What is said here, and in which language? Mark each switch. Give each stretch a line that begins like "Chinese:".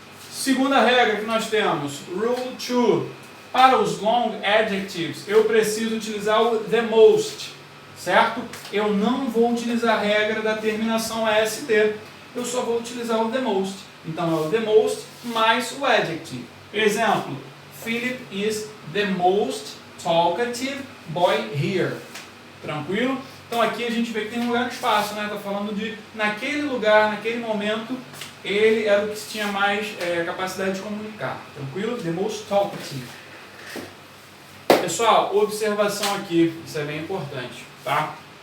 Portuguese: Segunda regra que nós temos, Rule 2, para os long adjectives, eu preciso utilizar o the most, certo? Eu não vou utilizar a regra da terminação EST, eu só vou utilizar o the most. Então é o the most mais o adjective.
English: Exemplo, Philip is the most talkative boy here.
Portuguese: Tranquilo? Então aqui a gente vê que tem um lugar no espaço, né? Está falando de, naquele lugar, naquele momento, ele era o que tinha mais capacidade de comunicar. Tranquilo?
English: The most talkative.
Portuguese: Pessoal, observação aqui, isso é bem importante, tá?